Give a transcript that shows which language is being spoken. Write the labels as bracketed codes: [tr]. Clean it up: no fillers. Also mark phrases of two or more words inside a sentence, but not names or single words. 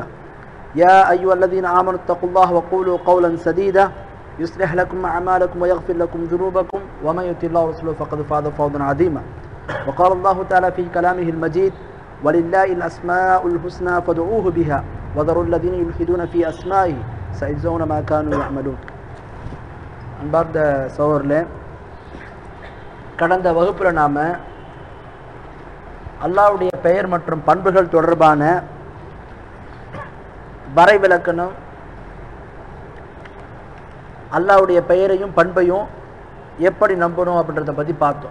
[ar] يا أيها الذين آمنوا اتقوا الله وقولوا قولا سديدا يصلح لكم أعمالكم ويغفر لكم ذنوبكم ومن يطع الله ورسوله فقد فاز فوزا عظيما. وقال الله تعالى في كلامه المجيد ولله الأسماء الحسنى فادعوه بها وذروا الذين يلحدون في أسمائه سيجزون ما كانوا يعملون. [ta] அன்பார்ந்த சகோதரர்களே, கடந்த வகுப்பில் நாம் அல்லாஹ்வுடைய பெயர் மற்றும் பண்புகள் தொடர்பான வரைவிலக்கணம், அல்லாஹ்வுடைய பெயரையும் பண்பையும் எப்படி நம்பணும் அப்படின்றத பற்றி பார்த்தோம்.